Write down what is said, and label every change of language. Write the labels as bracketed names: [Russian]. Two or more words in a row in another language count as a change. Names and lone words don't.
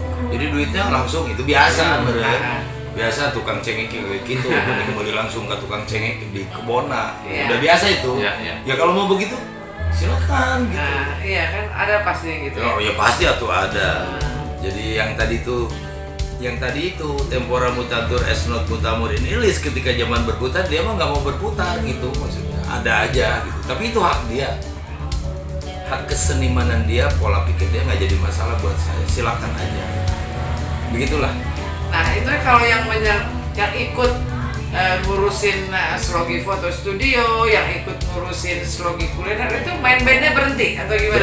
[Indonesian] Jadi duitnya langsung itu biasa, biasa tukang cengek gitu, mending mau langsung ke tukang cengek di Kebona, udah biasa itu. Ya kalau mau begitu silakan gitu. Iya kan ada pasti gitu. Oh ya pasti atau ada. Jadi yang tadi itu [Latin] tempora mutatur es not mutamur ini list [Indonesian] ketika zaman berputar dia mah nggak mau berputar gitu maksudnya. Ada aja gitu. Tapi itu hak dia. Hak kesenimanan dia, pola pikir dia nggak jadi masalah buat saya. Silakan aja. Begitulah. Nah itu kalau yang ikut ngurusin Slogi foto studio, yang ikut ngurusin Slogi kuliner itu main bandnya berhenti atau gimana?